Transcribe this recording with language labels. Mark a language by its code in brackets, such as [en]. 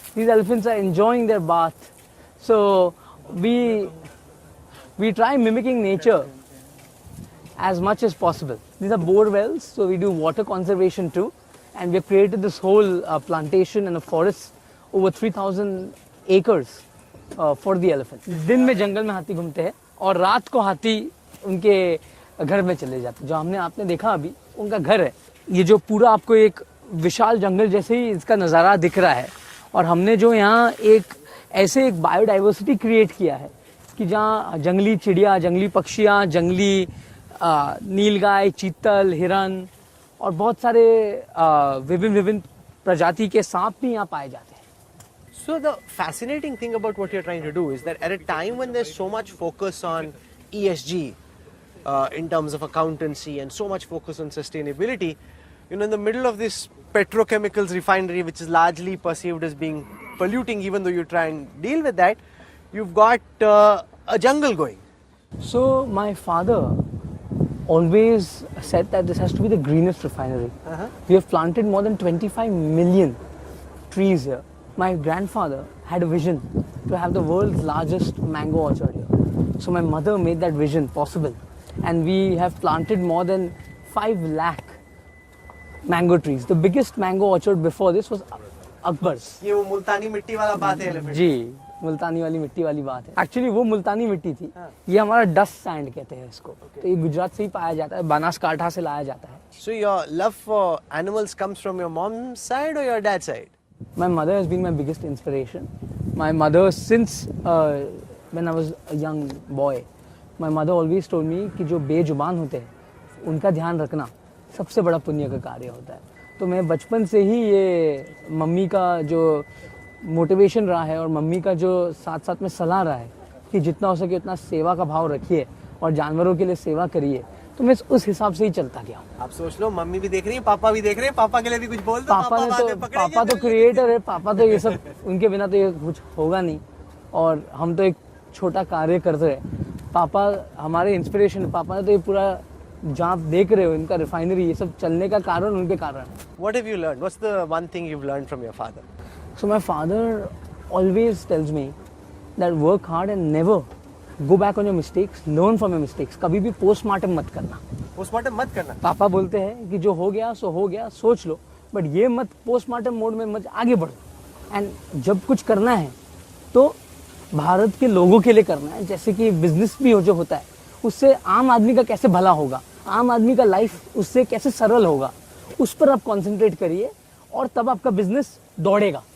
[en] These elephants are enjoying their bath. So we try mimicking nature as much as possible. These are bore wells, so we do water conservation too. And we have created this whole plantation and a forest over 3,000 acres for the elephant. [hi] दिन में जंगल में हाथी घूमते हैं और रात को हाथी उनके घर में चले जाते हैं। जो आपने देखा अभी उनका घर है। ये जो पूरा आपको एक विशाल जंगल जैसे ही इसका नज़ारा दिख रहा है और हमने जो यहाँ एक बायोडाइवर्सिटी क्रिएट किया है कि जहाँ जंगली चिड़िया, जंगली पक्षियाँ, जंगली नीलगाय, चीतल, हिरन और बहुत सारे विभिन्न प्रजाति के सांप भी यहाँ पाए जाते हैं। [en] So the fascinating thing about what you're trying to do is that at a time when there's so much focus on ESG in terms of accountancy and so much focus on sustainability, in the middle of this petrochemicals refinery, which is largely perceived as being polluting, even though you try and deal with that, you've got a jungle going. So my father always said that this has to be the greenest refinery. We have planted more than 25 million trees here. My grandfather had a vision to have the world's largest mango orchard here. So my mother made that vision possible, and we have planted more than 5 lakh mango trees. The biggest mango orchard before this was Akbar's. [hi] ये वो मुल्तानी मिट्टी वाला बात है elephant. जी, मुल्तानी वाली मिट्टी वाली बात है। एक्चुअली वो मुल्तानी मिट्टी थी। ये हमारा डस्ट सैंड कहते हैं इसको। तो ये गुजरात से ही पाया जाता है, बनासकांठा से लाया जाता है। [en] So your love for animals comes from your mom's side or your dad's side? My mother has been my biggest inspiration. My mother, since when I was a young boy, my mother always told me [hi] कि जो बेजुबान होते हैं उनका ध्यान रखना सबसे बड़ा पुण्य का कार्य होता है। तो मैं बचपन से ही ये मम्मी का जो मोटिवेशन रहा है और मम्मी का जो साथ साथ में सलाह रहा है कि जितना हो सके उतना सेवा का भाव रखिए और जानवरों के लिए सेवा करिए, तो मैं उस हिसाब से ही चलता गया। आप सोच लो, मम्मी भी देख रही है, पापा भी देख रहे हैं, पापा के लिए भी कुछ बोल दो। पापा तो क्रिएटर है, पापा तो ये सब, उनके बिना तो ये कुछ होगा नहीं और हम तो एक छोटा कार्य करते हैं। पापा हमारे इंस्पिरेशन, पापा ने तो ये पूरा जहाँ आप देख रहे हो इनका रिफाइनरी, ये सब चलने का कारण उनके कारण। [en] What have you learned? What's the one thing you've learned from your father? So my father always tells me that work hard and never go back on your mistakes, learn from your mistakes. [hi] कभी भी postmortem मत करना। Postmortem मत करना। पापा बोलते हैं कि जो हो गया सो हो गया, सोच लो, बट ये मत पोस्टमार्टम मोड में मत आगे बढ़ो। एंड जब कुछ करना है तो भारत के लोगों के लिए करना है। जैसे कि बिजनेस भी जो होता है उससे आम आदमी का कैसे भला होगा, आम आदमी का लाइफ उससे कैसे सरल होगा, उस पर आप कॉन्सेंट्रेट करिए और तब आपका बिजनेस दौड़ेगा।